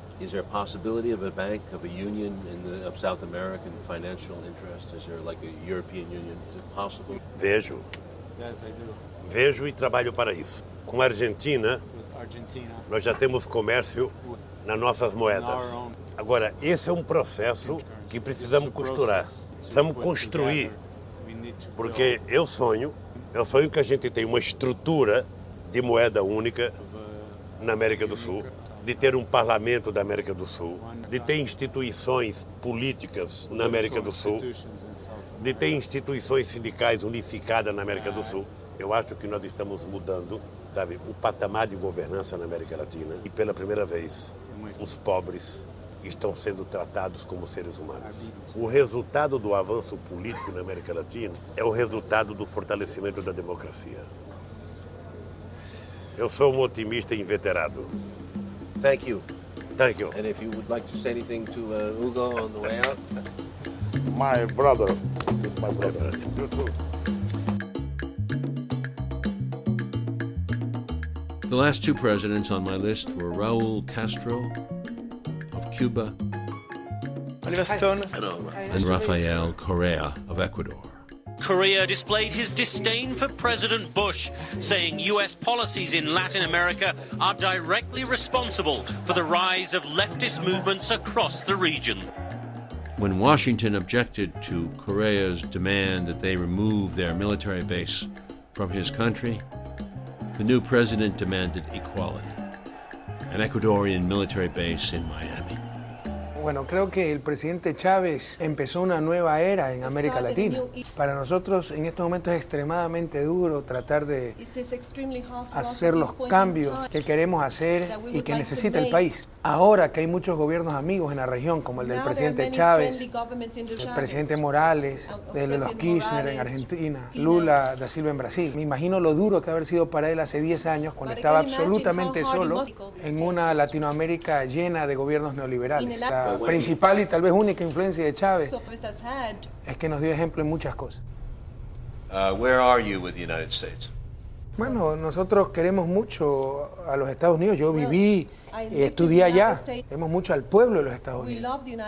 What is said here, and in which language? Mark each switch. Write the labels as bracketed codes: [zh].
[en] Is there a possibility of a bank, of a union of South American financial interest? Is there like a European Union? Is it possible? [pt] Vejo. Vejo e trabalho para isso. Com a Argentina, nós já temos comércio nas nossas moedas. Agora, esse é um processo que precisamos costurar. Precisamos construir. Porque eu sonho que a gente tenha uma estrutura de moeda única na América do Sul, de ter um parlamento da América do Sul, de ter instituições políticas na América do Sul, de ter instituições sindicais unificadas na América do Sul. Eu acho que nós estamos mudando, sabe, o patamar de governança na América Latina e pela primeira vez os pobres estão sendo tratados como seres humanos. O resultado do avanço político na América Latina é o resultado do fortalecimento da democracia. Eu sou um otimista inveterado. [en] Thank you. Thank you. And if you would like to say anything to Hugo on the way out? My brother is my brother. You too. The last two presidents on my list were Raúl Castro of Cuba Oliver Stone and Rafael Correa of Ecuador. Correa displayed his disdain for President Bush, saying U.S. policies in Latin America are directly responsible for the rise of leftist movements across the region. When Washington objected to Correa's demand that they remove their military base from his country, the new president demanded equality, an Ecuadorian military base in Miami. [es] Bueno, creo que el presidente Chávez empezó una nueva era en América Latina. Para nosotros en estos momentos es extremadamente duro tratar de hacer los cambios que queremos hacer y que necesita el país. Ahora que hay muchos gobiernos amigos en la región, como el del presidente Chávez, el presidente Morales, de los Kirchner en Argentina, Lula da Silva en Brasil. Me imagino lo duro que haber sido para él hace 10 años, cuando estaba absolutamente solo en una Latinoamérica llena de gobiernos neoliberales. La principal y tal vez única influencia de Chávez es que nos dio ejemplo en muchas cosas. [en] Where are you with the United States? [es] Bueno, nosotros queremos mucho a los Estados Unidos. Yo viví y estudié allá. Queremos mucho al pueblo de los Estados Unidos.